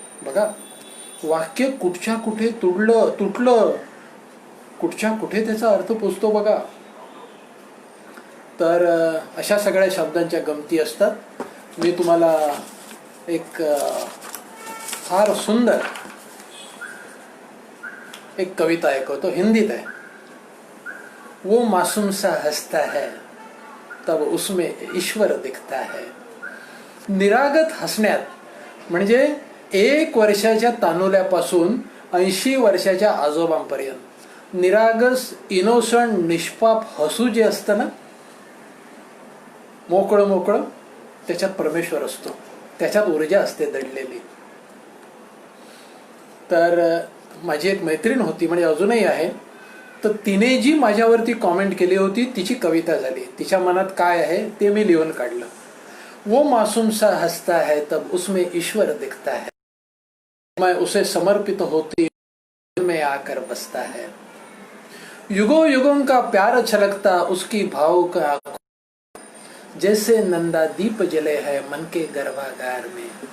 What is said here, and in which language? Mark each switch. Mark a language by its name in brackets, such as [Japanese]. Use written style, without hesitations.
[Marathi] बघा, वाक्य कुठच्या कुठे तुटलं, कुठच्या कुठे त्याचा अर्थ पोचतो बघा. तर अशा सगळ्या शब्दांच्या गमती असतात. मी तुम्हाला एक फार सुंदर एक कविता ऐकवतो, हिंदीत आहे. [Hindi] वो मासूम सा हंसता है तब उसमें ईश्वर दिखता है. [Marathi] निरागत हसण्यात म्हणजे 1 वर्षाच्या तानुल्यापासून 80 वर्षाच्या आजोबांपर्यंत निरागस, इनोसंट, निष्पाप हसू जे असतं ना, मोकळं, त्याच्यात परमेश्वर असतो, त्याच्यात ऊर्जा असते दडलेली. तर माझी एक मैत्रीण होती, म्हणजे अजूनही आहे, तर तिने जी माझ्यावरती कॉमेंट केली होती तिची कविता झाली. तिच्या मनात काय आहे ते मी लिहून काढलं. [Hindi] वो मासूम सा हंसता है तब उसमें ईश्वर दिखता है, मैं उसे समर्पित होती में आकर बसता है. युगों युगों का प्यार छलकता उसकी भाव का, जैसे नंदा दीप जले है मन के गर्भागार में।